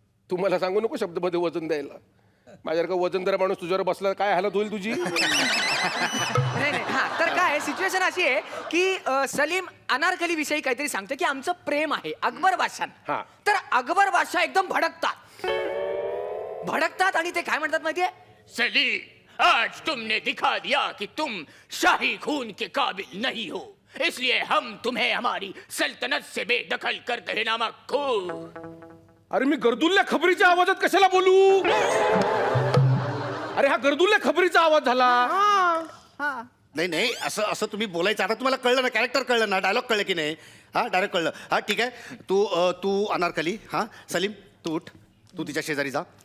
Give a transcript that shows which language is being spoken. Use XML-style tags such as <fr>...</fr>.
<mr>तू मला सांगू नको शब्दामध्ये वजन द्यायला. माझ्यासारखा वजनदार माणूस तुझ्यावर बसला काय हालत होईल तुझी. नाही नाही, हा, तर काय सिच्युएशन अशी आहे की सलीम अनारकली विषयी काहीतरी सांगतो की आमचं प्रेम आहे अकबर बादशाह. हा. तर अकबर बादशाह एकदम भडकतात आणि ते काय म्हणतात माहितीये?</mr> <hi>सलीम, आज तुमने दिखा दिया कि तुम शाही खून के काबिल नहीं हो, इसलिए हम तुम्हें हमारी सल्तनत से बेदखल करते हैं नामक खून.</hi> <mr>अरे मी गर्दुल्ल्या खबरीच्या आवाजात कशाला बोलू? अरे हा गर्दुल्ल्या खबरीचा आवाज झाला. नाही असं तुम्ही बोलायचं. आता तुम्हाला कळलं ना, कॅरेक्टर कळलं ना, डायलॉग कळलं की नाही? हा, डायरेक्ट कळलं. हा ठीक आहे. तू अनारकली. हा सलीम तू उठ, तू तिच्या शेजारी जा.</mr>